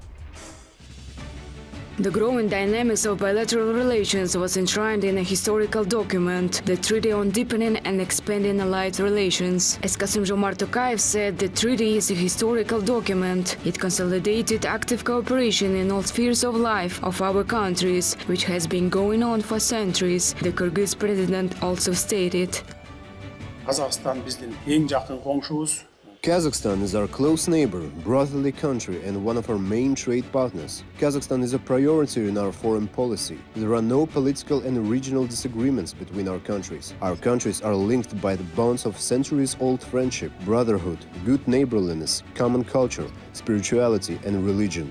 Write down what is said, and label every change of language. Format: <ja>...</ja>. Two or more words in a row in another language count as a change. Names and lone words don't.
<en>The growing dynamics of bilateral relations was enshrined in a historical document, the Treaty on Deepening and Expanding Allied Relations. As President Tokayev said, the treaty is a historical document. It consolidated active cooperation in all spheres of life of our countries, which has been going on for centuries, the Kyrgyz president also stated.</en> <kk>Қазақстан біздің ең жақын қоңшымыз.</kk> <en>Kazakhstan is our close neighbor, brotherly country, and one of our main trade partners. Kazakhstan is a priority in our foreign policy. There are no political and regional disagreements between our countries. Our countries are linked by the bonds of centuries-old friendship, brotherhood, good neighborliness, common culture, spirituality, and religion.</en>